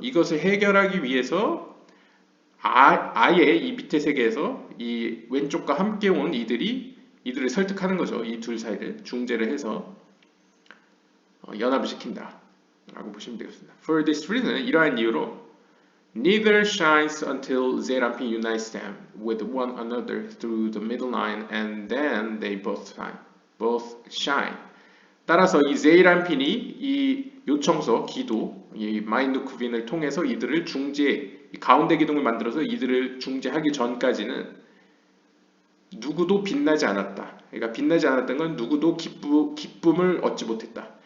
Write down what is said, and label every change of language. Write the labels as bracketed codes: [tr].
[ko] 이것을 해결하기 위해서 아예 이 밑에 세계에서 이 왼쪽과 함께 온 이들을 설득하는 거죠. 이 둘 사이를 중재를 해서 연합을 시킨다 라고 보시면 되겠습니다. [en] For this reason, [ko] 이러한 이유로 [en] Neither shines until Zeranpin unites them with one another through the middle line, and then they both shine. Both shine. [ko] 따라서 이 제이란핀이 이 요청서, 기도, 이 마인드쿠빈을 통해서 이들을 가운데 기둥을 만들어서 이들을 중재하기 전까지는 누구도 빛나지 않았다. 그러니까 빛나지 않았던 건 누구도 기쁨을 얻지 못했다.